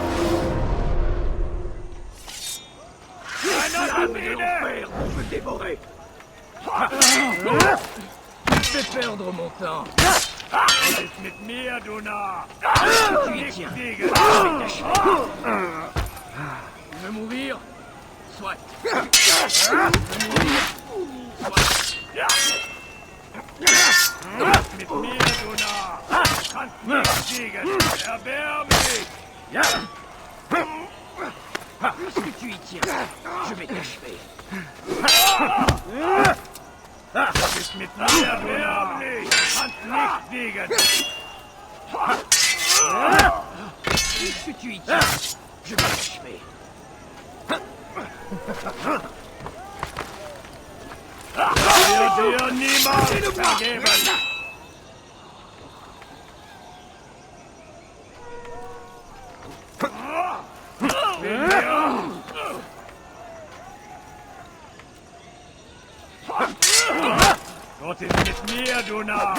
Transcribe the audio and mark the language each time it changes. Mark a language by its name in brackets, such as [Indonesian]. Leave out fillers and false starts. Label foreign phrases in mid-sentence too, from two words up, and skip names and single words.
[French] Je vais perdre mon temps. [German] Mit mir, du Narr! [French] Tu y tiens. Tu veux mourir? Soit. Tu veux mourir? Soit. [German] Mit mir, du Narr! Kannst nicht siegen! Erwärm mich! [French] Puisque tu y tiens, je vais t'achever. [German] Bist mit mir, erwärm mich! Kannst nicht siegen! [French] Puisque tu y tiens, je vais t'achever. [German] Wir dir niemals vergeben! Gott ist mit mir, du Narr!